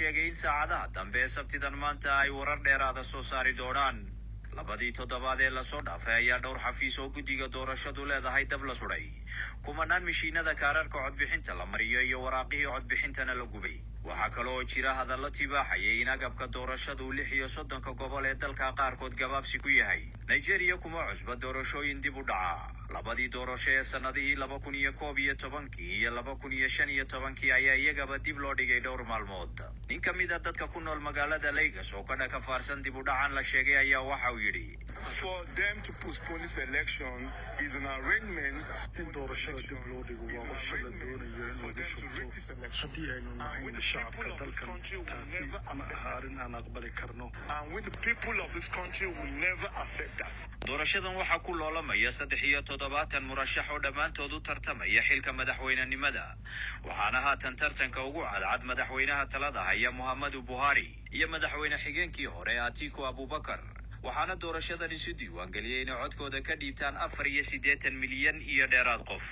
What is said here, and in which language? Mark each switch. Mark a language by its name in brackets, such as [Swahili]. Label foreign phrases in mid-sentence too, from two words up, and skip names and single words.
[Somali] sheegay in saacadaha dambe sabtidan maanta ay warar dheeraad ah soo saari doonaan labadii toddobaad ee la soo dhaafay ayaa dhowr xafiis oo guddiga doorashadu leedahay dab la suray kumanaan mishiinada kaararka codbixinta la mariyo iyo waraaqihii codbixintana la gubay waxaa kale oo jira hadallo tibaaxayay in agabka doorashadu 36 gobol ee dalka qaarkood gabaabsi ku yahay Nigeria kuma cusba doorashooyin dib u dhaca labadii doorasho ee sanadihii 2011 iyo 2015 ayaa iyagaba dib loo dhigay dhowr maalmood nin ka mid ah dadka ku nool magaalada Lagos oo ka faarsan dib u dhacan la sheegay ayaa waxa uu yidhi [English] for them to postpone this election is an arrangement [Somali] in doorashada dib loo dhigo waa qorshe la doonayo in lagu shubto haddii aynu nahay shacabka dalkan taasi ama ahaarin aan aqbali karno [English] and with the people of this country will never accept that [Somali] doorashadan waxaa ku loolamaya 73 murashax oo dhammaantood u tartamaya xilka madaxweynenimada waxaana haatan tartanka ugu cadcad madaxweynaha talada haya Muhammadu Buhari iyo madaxweyne xigeenkii hore Atiku Abubakar waxaana doorashadan isu diiwaan galiyay in codkooda ka dhiibtaan 84 milyan iyo dheeraad qof